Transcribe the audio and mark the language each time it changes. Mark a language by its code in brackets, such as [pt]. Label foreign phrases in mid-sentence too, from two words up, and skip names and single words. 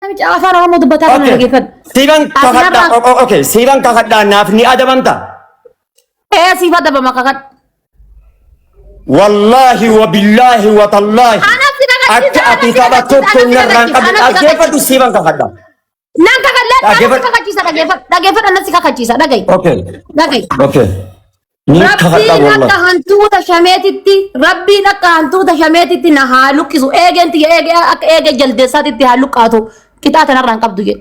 [om] afaan oromoo dubbataa kana dhageeffadhu. Siiban kakadha. Okay, siiban kakadha naaf ni adabamta. Siif adabama kakadha. [ar] والله وبالله وتالله. [om] Akka ati tapha tokko narraan qabdu dhageeffadhu siiban kakadha. Nan kakadha kakachiisa dhageeffadha nasi kakachiisa dhagayi. Okay. Dhagayi. Okay. Ni kakadha Rabbiin wallahi. akka hantuuta shameetitti na haa luqqisu eegenti akka eege jaldeessaatitti haa luqqaatu qixaata narraan qabdu jedhe.